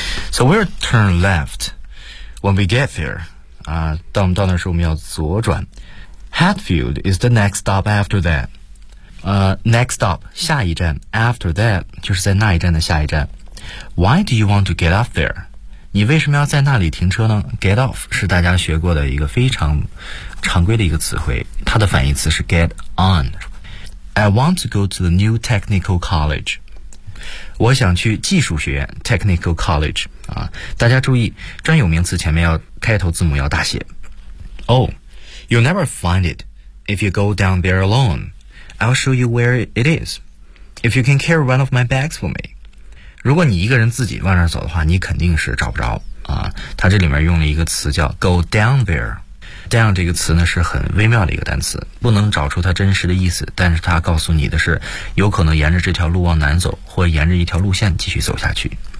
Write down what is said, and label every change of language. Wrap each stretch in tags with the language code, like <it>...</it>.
<en>So we'll turn left when we get there.</en> <zh>当我们到那时候我们要左转。</zh> <en>Hatfield is the next stop after that. Next stop,</en> <zh>下一站。</zh> <en>After that,</en> <zh>就是在那一站的下一站。</zh> <en>Why do you want to get off there?</en> <zh>你为什么要在那里停车呢 ?Get off 是大家学过的一个非常常规的一个词汇。它的反义词是 get on.</zh> <en>I want to go to the new technical college.</en> <zh>我想去技术学院 technical college.、大家注意专有名词前面要开头字母要大写。</zh> <en>Oh, you'll never find it if you go down there alone. I'll show you where it is. If you can carry one of my bags for me.</en> <zh>如果你一个人自己往那儿走的话你肯定是找不着啊。他这里面用了一个词叫 go down there。 down 这个词呢是很微妙的一个单词不能找出它真实的意思但是它告诉你的是有可能沿着这条路往南走或沿着一条路线继续走下去。</zh>